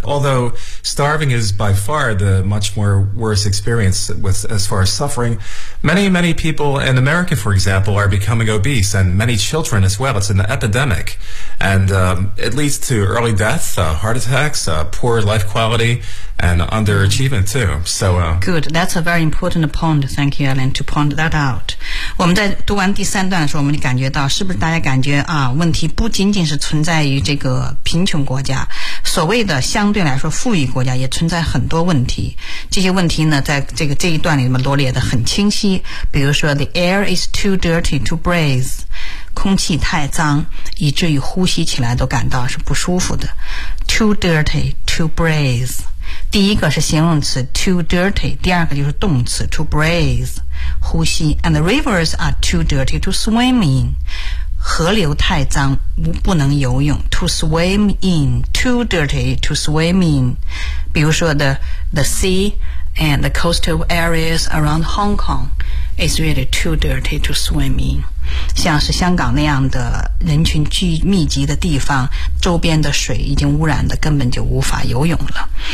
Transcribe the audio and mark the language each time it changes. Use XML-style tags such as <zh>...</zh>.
<en>Although starving is by far the much more worse experience with, as far as suffering, many, many people in America, for example, are becoming obese, and many children as well. It's an epidemic, and it leads to early death, heart attacks, poor life quality, and underachievement too. So, good, that's a very important point. Thank you, Alan, to point that out.</en> <zh>我们在读完第三段的时候，我们感觉到是不是大家感觉啊，问题不仅仅是存在于这个贫穷国家，所谓的相对来说富裕国家也存在很多问题。这些问题呢，在这一段里面罗列的很清晰。比如说 ，</zh> <en>the air is too dirty to breathe，</en> <zh>空气太脏，以至于呼吸起来都感到是不舒服的。</zh> <en>Too dirty to breathe。</en> <zh>第一个是形容词 too dirty， 第二个就是动词 to breathe， 呼吸。</zh> <en>And the rivers are too dirty to swim in。</en> <zh>河流太脏，不能游泳。</zh> <en>To swim in, too dirty to swim in。</en> <zh>比如说</zh> <en>the sea and the coastal areas around Hong Kong is really too dirty to swim in。</en> <zh>像是香港那样的人群聚密集的地方，周边的水已经污染的根本就无法游泳了。</zh>